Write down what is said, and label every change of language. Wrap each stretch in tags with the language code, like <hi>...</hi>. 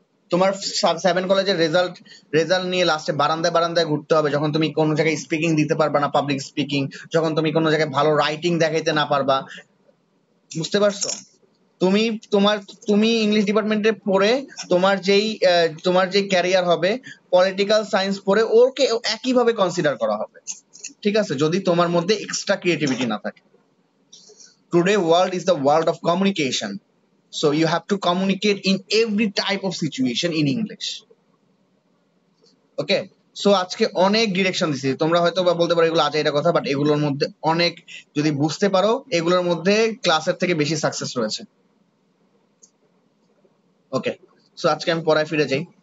<bn>তোমার 7 কলেজের রেজাল্ট নিয়ে লাস্টে বারান্দায় বারান্দায় ঘুরতে হবে, যখন তুমি কোনো জায়গায় স্পিকিং দিতে পারবা না, পাবলিক স্পিকিং, যখন তুমি কোনো জায়গায় ভালো রাইটিং দেখাইতে না পারবা। বুঝতে পারছো? তুমি তোমার তুমি ইংলিশ ডিপার্টমেন্টে পড়ে তোমার যেই ক্যারিয়ার হবে, পলিটিক্যাল সায়েন্স পড়ে ওকে একইভাবে কনসিডার করা হবে, ঠিক আছে, যদি তোমার মধ্যে এক্সট্রা ক্রিয়েটিভিটি না থাকে।</bn> <en>Today world is the world of communication, so you have to communicate in every type of situation in English.</en> <bn>Okay, so আজকে অনেক ডিরেকশন দিছি, তোমরা হয়তো বা বলতে পারো এগুলো আজাইরা কথা, বাট এগুলোর মধ্যে অনেক, যদি বুঝতে পারো, এগুলোর মধ্যে ক্লাসের থেকে বেশি সাকসেস রয়েছে। ওকে, সো আজকে আমি পড়ায় ফিরে যাই।</bn>